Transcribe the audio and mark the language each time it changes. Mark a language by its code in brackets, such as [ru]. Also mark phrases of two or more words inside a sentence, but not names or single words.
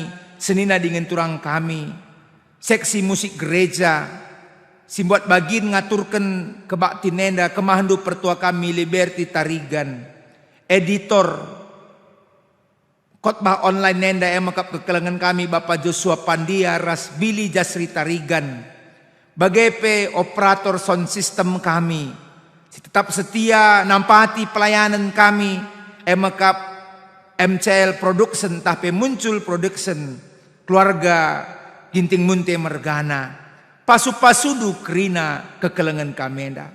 [btx] Senina dengan turang kami, seksi musik gereja, simbuat bagin ngaturkan kebakti nenda, kemahandu pertua kami Liberty Tarigan, editor, khotbah online nenda yang makap kekelengan kami Bapak Joshua Pandia, Ras Billy Jasri Tarigan, bagai pe operator [en] sound system [btx] kami, tetap setia nampati pelayanan kami, makap MCL Production, tapi muncul production, keluarga Ginting Munte Mergana, pasu-pasudu krina kekelengan kamenda.